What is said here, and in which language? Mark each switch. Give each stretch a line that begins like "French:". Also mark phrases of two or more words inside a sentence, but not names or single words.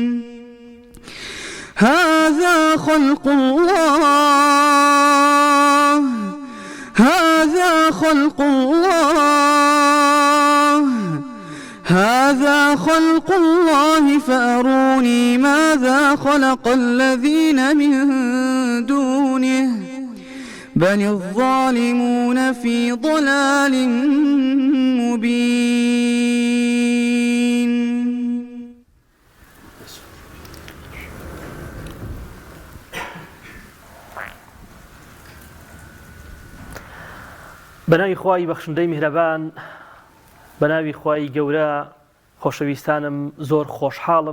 Arabic: هذا خلق الله فأروني ماذا خلق الذين من دونه بل الظالمون في ضلال مبين.
Central Kurdish: بەناوی خوای بەخشندەی میهرەبان، بەناوی خوای گەورە، خۆشەویستانم زۆر خۆشحاڵم